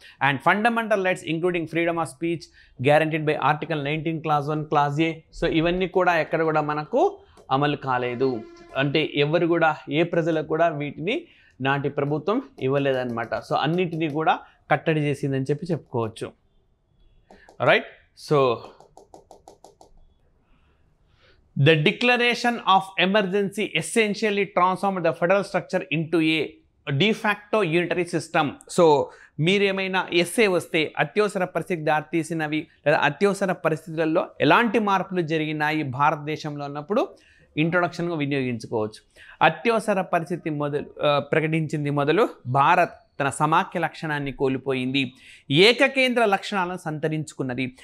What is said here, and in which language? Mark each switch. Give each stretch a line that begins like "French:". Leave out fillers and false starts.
English: And fundamental rights including freedom of speech guaranteed by article 19 Clause 1 Clause A.
Telugu: So ఇవన్నీ కూడా ఎక్కడ కూడా మనకు అమలు కాలేదు. అంటే ఎవరు కూడా, ఏ ప్రజలకు కూడా వీటిని నాటి ప్రభుత్వం ఇవ్వలేదన్నమాట. సో అన్నిటినీ కూడా కట్టడి చేసిందని చెప్పుకోవచ్చు. Right?
English: So the declaration of emergency essentially transformed the federal structure into a de facto unitary system.
Telugu: So మీరేమైనా ఎస్ఏ వస్తే అత్యవసర పరిస్థితికి దారితీసినవి లేదా అత్యవసర పరిస్థితులలో ఎలాంటి మార్పులు జరిగినాయి భారతదేశంలో అన్నప్పుడు ఇంట్రొడక్షన్గా వినియోగించుకోవచ్చు. అత్యవసర పరిస్థితి ప్రకటించింది మొదలు భారత్ తన సమాఖ్య లక్షణాన్ని కోల్పోయింది, ఏకకేంద్ర లక్షణాలను సంతరించుకున్నది.